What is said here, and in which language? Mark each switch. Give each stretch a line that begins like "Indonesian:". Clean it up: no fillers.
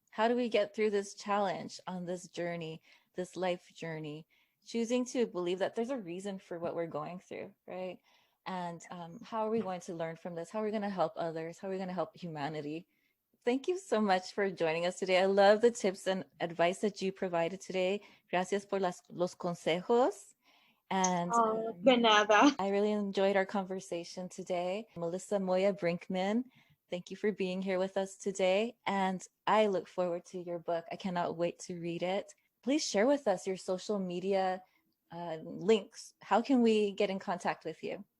English: How do we get through this challenge on this journey, this life journey, choosing to believe that there's a reason for what we're going through, right? And how are we going to learn from this? How are we going to help others? How are we going to help humanity? Thank you so much for joining us today. I love the tips and advice that you provided today.
Spanish: Gracias por los consejos.
English: And
Spanish: De nada.
English: I really enjoyed our conversation today. Melissa Moya-Brinckman, thank you for being here with us today. And I look forward to your book. I cannot wait to read it. Please share with us your social media links. How can we get in contact with you?